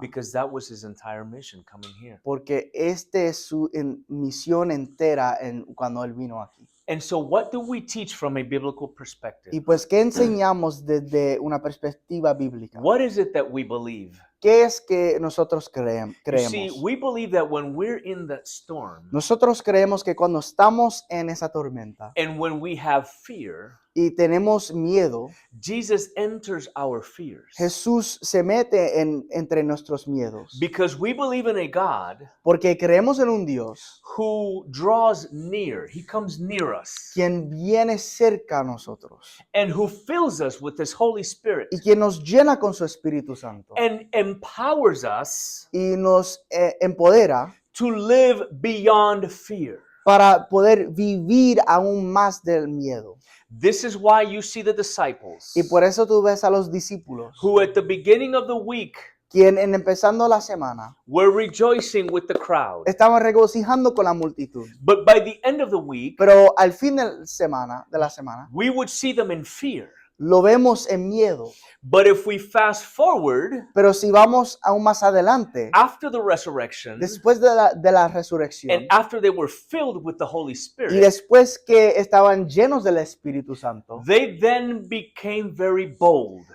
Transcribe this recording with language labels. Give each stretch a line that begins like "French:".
English: Because that was his entire mission coming here.
Spanish: Porque esta es su misión entera cuando Él vino aquí.
English: And so what do we teach from a biblical perspective?
Spanish: Y pues, ¿qué enseñamos desde una perspectiva bíblica?
English: What is it that we believe?
Spanish: ¿Qué es que nosotros
English: You see,
Spanish: creemos?
English: we believe that when we're in that storm
Spanish: Nosotros creemos que cuando estamos en esa tormenta
English: and when we have fear,
Spanish: y tenemos miedo,
English: Jesus enters our fears.
Spanish: Jesús se mete entre nuestros miedos.
English: Because we believe in a God
Spanish: Porque creemos en un Dios
English: who draws near. He comes near us
Spanish: quien viene cerca a nosotros
English: and who fills us with his Holy Spirit
Spanish: y quien nos llena con su Espíritu Santo
English: and empowers us
Spanish: y nos empodera
English: to live beyond fear.
Spanish: para poder vivir aún más del miedo.
English: This is why you see the disciples
Spanish: Y por eso tú ves a los discípulos
English: who at the beginning of the week
Spanish: quien en empezando la semana
English: were rejoicing with the crowd.
Spanish: estaban regocijando con la multitud.
English: But by the end of the week,
Spanish: Pero al fin de la semana,
English: we would see them in fear.
Spanish: lo vemos en miedo.
English: But if we fast forward,
Spanish: Pero si vamos aún más adelante,
English: after the resurrection,
Spanish: después de la resurrección,
English: and after they were filled with the Holy
Spanish: y
English: Spirit,
Spanish: después que estaban llenos del Espíritu Santo,
English: they then became very bold.